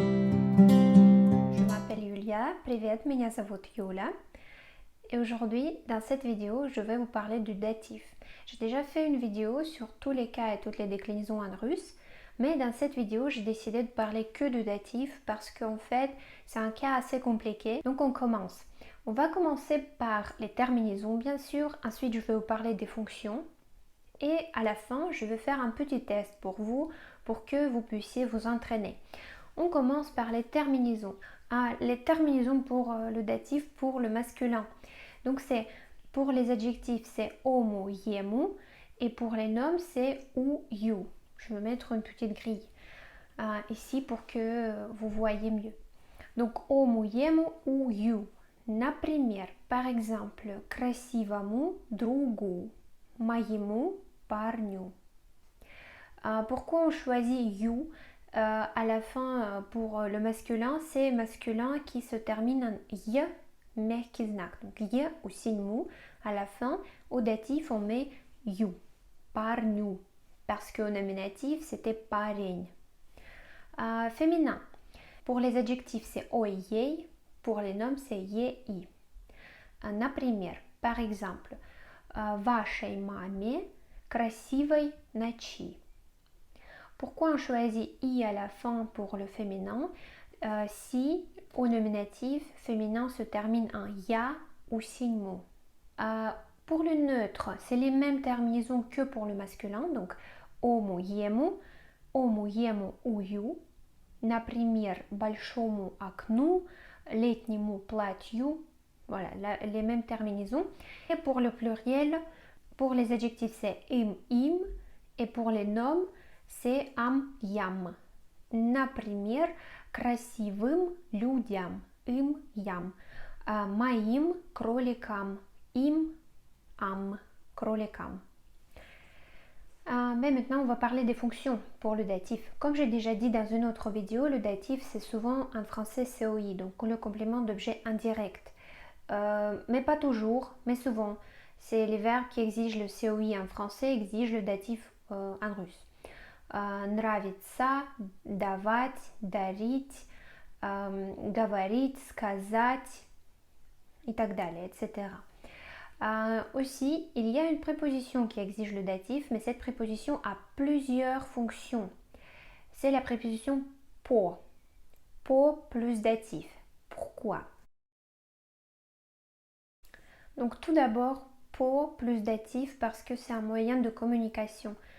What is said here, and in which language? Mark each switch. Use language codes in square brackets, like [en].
[fr] Je m'appelle Yulia, [ru] привет, меня зовут Юля. [fr] Et aujourd'hui, dans cette vidéo, je vais vous parler du datif. J'ai déjà fait une vidéo sur tous les cas et toutes les déclinaisons en russe, mais dans cette vidéo, j'ai décidé de parler que du datif parce qu'en fait, c'est un cas assez compliqué. Donc on commence. On va commencer par les terminaisons, bien sûr. Ensuite, je vais vous parler des fonctions. Et à la fin, je vais faire un petit test pour vous, pour que vous puissiez vous entraîner. On commence par les terminaisons. Les terminaisons pour le datif, pour le masculin. Donc c'est pour les adjectifs, c'est homo, yemu, et pour les noms, c'est ou, you. Je vais mettre une petite grille ici pour que vous voyez mieux. Donc homo, yemu ou you. [ru] Например, [fr] par exemple, [ru] красивому другу, моему парню. [fr] Pourquoi on choisit you à la fin pour le masculin? C'est masculin qui se termine en y, mягкий знак. Donc y ou signe mou. À la fin, au datif, on met you, парню, parce qu'au nominatif, c'était парень. Féminin. Pour les adjectifs, c'est ой, ей. Pour les noms, c'est ей. [ru] Например, [fr] par exemple, [ru] вашей маме красивой ночи. [fr] Pourquoi on choisit i à la fin pour le féminin si au nominatif féminin se termine en ya ou signe mot? Pour le neutre, c'est les mêmes terminaisons que pour le masculin, donc homo, yemu ou ю, [ru] например, большому окну, летнему платью, [fr] voilà, les mêmes terminaisons. Et pour le pluriel, pour les adjectifs, c'est im, et pour les noms, c'est am, ям. [ru] Например, красивым людям, им, ям. Моим кроликам, им, am, кроликам. [fr] Mais maintenant, on va parler des fonctions pour le datif. Comme j'ai déjà dit dans une autre vidéo, le datif, c'est souvent en français COI, donc le complément d'objet indirect. Mais pas toujours, mais souvent. C'est les verbes qui exigent le COI en français, exigent le datif en russe. [ru] Нравится, давать, дарить, говорить, сказать, и так далее, etc. [fr] Aussi, il y a une préposition qui exige le datif, mais cette préposition a plusieurs fonctions. C'est la préposition по. По plus datif. Pourquoi? Donc tout d'abord, по plus datif parce que c'est un moyen de communication.